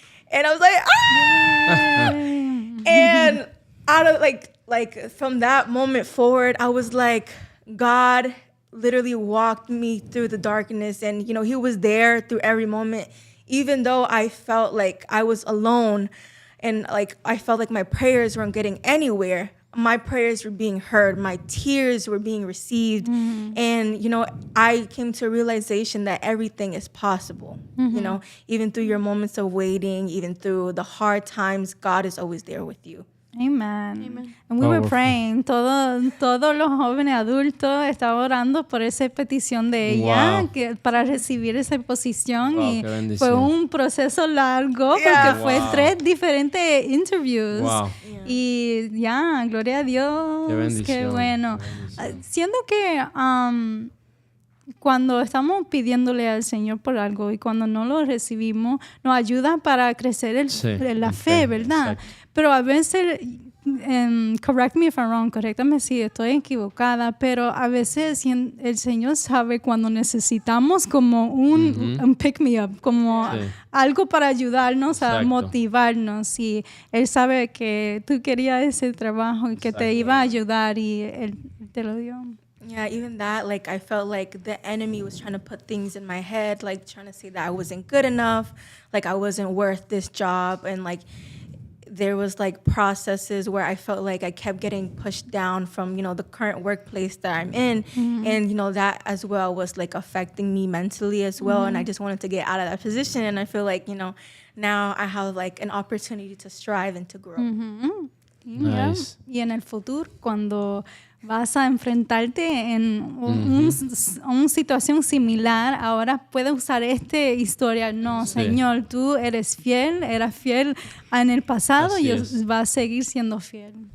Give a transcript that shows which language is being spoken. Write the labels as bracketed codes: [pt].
[en] And I was like, ah! And out of from that moment forward, I was like, God literally walked me through the darkness, and he was there through every moment, even though I felt like I was alone and I felt like my prayers weren't getting anywhere. My prayers were being heard, my tears were being received. Mm-hmm. And I came to a realization that everything is possible. Mm-hmm. Even through your moments of waiting, even through the hard times, God is always there with you. Amen. And we were praying. [es] Todos los jóvenes adultos estaban orando por esa petición de ella, para recibir esa posición. Y fue un proceso largo porque fue 3 diferentes interviews. Wow. Y gloria a Dios. Qué bueno. Siento que cuando estamos pidiéndole al Señor por algo y cuando no lo recibimos, nos ayuda para crecer en la fe, ¿verdad? Exacto. Pero a veces, [en] correct me if I'm wrong, [es] corréctame si estoy equivocada, pero a veces el Señor sabe cuando necesitamos como un [en] pick me up, [es] como algo para ayudarnos a motivarnos, y Él sabe que tú querías ese trabajo y que te iba a ayudar y Él te lo dio. [en] Yeah, even that, I felt like the enemy was trying to put things in my head, trying to say that I wasn't good enough, I wasn't worth this job, and there was like processes where I felt like I kept getting pushed down from, the current workplace that I'm in. And, that as well was like affecting me mentally as well. And I just wanted to get out of that position. And I feel like, now I have like an opportunity to strive and to grow. Nice. [es] Y en el futuro, cuando vas a enfrentarte en una situación similar, ahora puedes usar esta historia. No, sí. Señor, tú eras fiel en el pasado y vas a seguir siendo fiel.